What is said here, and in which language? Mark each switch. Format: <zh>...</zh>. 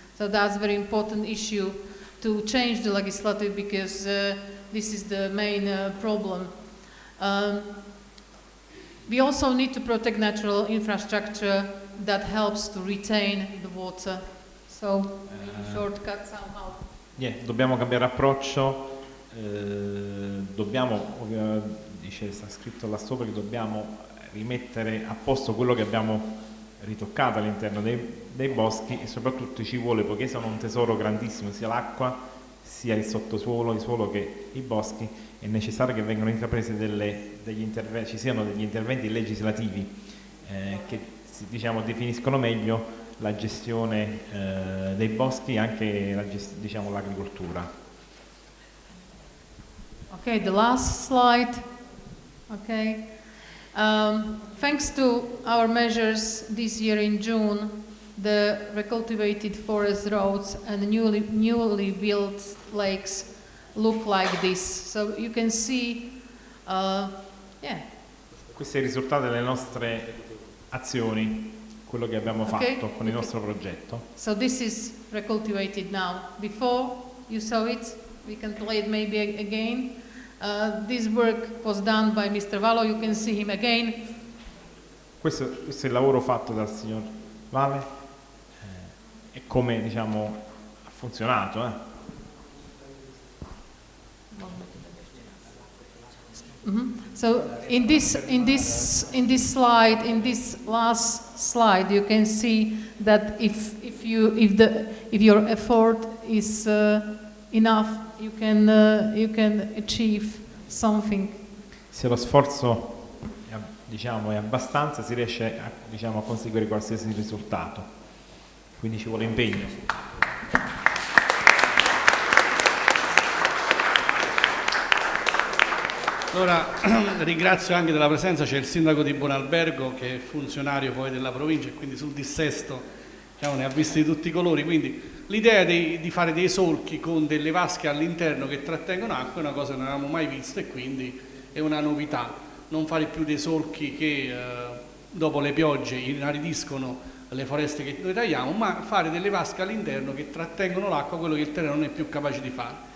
<en>So that's a very important issue to change the legislative, because this is the main problem. We also need to protect natural infrastructure that helps to retain the water. So, shortcut somehow.</en> <it>Dobbiamo cambiare approccio, dice, sta scritto là sopra che dobbiamo rimettere a posto quello che abbiamo ritoccato all'interno dei boschi, e soprattutto ci vuole, poiché sono un tesoro grandissimo, sia l'acqua, sia il sottosuolo, il suolo che i boschi, è necessario che vengano intraprese ci siano degli interventi legislativi che definiscono meglio la gestione dei boschi e anche l'agricoltura.</it> <en>Okay, the last slide. Okay. Thanks to our measures this year in June, the recultivated forest roads and the newly built lakes look like this. So you can see,</en> <it>Questo è il risultato delle nostre azioni, quello che abbiamo fatto con il nostro progetto.</it> <en>So this is recultivated now. Before you saw it, we can play it maybe again. This work was done by Mr. Valo, you can see him again.</en> <it>Questo è il lavoro fatto dal signor Vale e come ha funzionato.</it> <en>So in this last slide, you can see that if your effort is enough, you can achieve something.</en> <it>Se lo sforzo è abbastanza, si riesce a conseguire qualsiasi risultato. Quindi ci vuole impegno. Allora ringrazio anche della presenza, c'è il sindaco di Buonalbergo che è funzionario poi della provincia e quindi sul dissesto ne ha visti di tutti i colori, quindi l'idea di fare dei solchi con delle vasche all'interno che trattengono acqua è una cosa che non avevamo mai visto e quindi è una novità, non fare più dei solchi che dopo le piogge inaridiscono le foreste che noi tagliamo, ma fare delle vasche all'interno che trattengono l'acqua, quello che il terreno non è più capace di fare.</it>